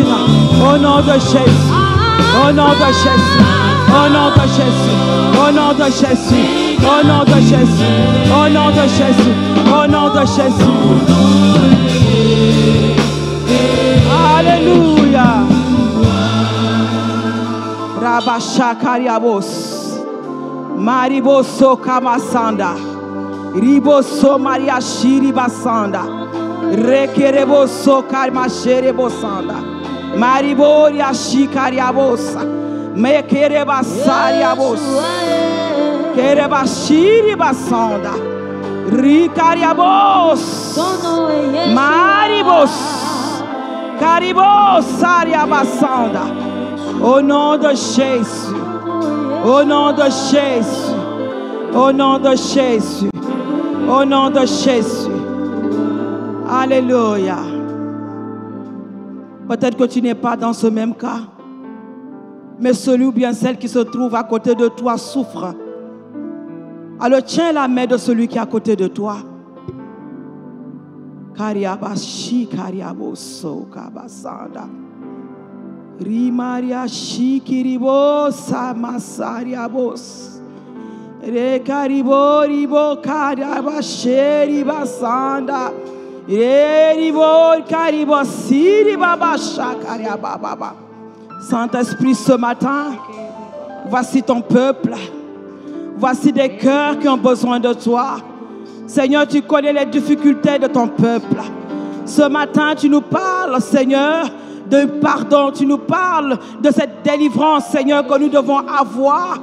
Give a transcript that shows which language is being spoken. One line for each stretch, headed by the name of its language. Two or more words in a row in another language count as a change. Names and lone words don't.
French: Au nom de Jésus. Au nom de Jésus, au nom de Jésus, au nom de Jésus, au nom de Jésus, au nom de Jésus, au nom de Jésus. Alléluia. Rabashakariabos, Mariboso Kamasanda, Riboso Maria Shiribasanda, Rekereboso Karmasherebosanda. Mariboria shikariabosa, Me kereba sariabos. Kereba shiri basanda. Ricariabos. Maribos. Caribos sariabasanda. Au nom de Jésus. Au nom de Jésus. Au nom de Jésus. Au nom de Jésus. Alléluia. Peut-être que tu n'es pas dans ce même cas, mais celui ou bien celle qui se trouve à côté de toi souffre. Alors tiens la main de celui qui est à côté de toi. Kariabashi kariaboso kabasanda. Rimaria shikiribo samasariabos. Rekaribo ribo kariabasheri basanda. Ribo karibo siri babasha kariababa. Saint-Esprit, ce matin, voici ton peuple. Voici des cœurs qui ont besoin de toi. Seigneur, tu connais les difficultés de ton peuple. Ce matin, tu nous parles, Seigneur, de pardon. Tu nous parles de cette délivrance, Seigneur, que nous devons avoir.